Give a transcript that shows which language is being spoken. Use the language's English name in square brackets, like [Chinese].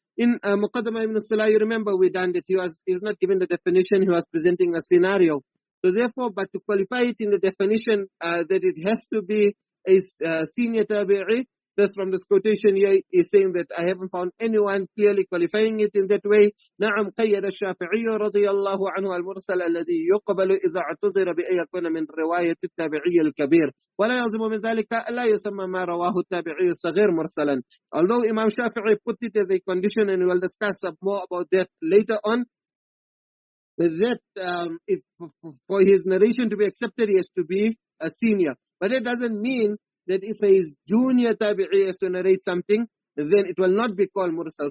[English] In Muqaddamah ibn Salah, you remember we done that he's not given the definition, he was presenting a scenario. So therefore, but to qualify it in the definition that it has to be a senior tabi'i, thus from this quotation here is saying that I haven't found anyone clearly qualifying it in that way. [Arabic] نعم قيد الشافعي رضي الله عنه المرسل الذي يقبل إذا اعتذر بأن يكون من رواية التابعي الكبير ولا يلزم من ذلك لا يسمى ما رواه التابعي الصغير مرسلا. [English] Although Imam Shafi'i put it as a condition, and we will discuss more about that later on, that if for his narration to be accepted, he has to be a senior. But that doesn't mean that if his junior tabi'i has to narrate something, then it will not be called mursal.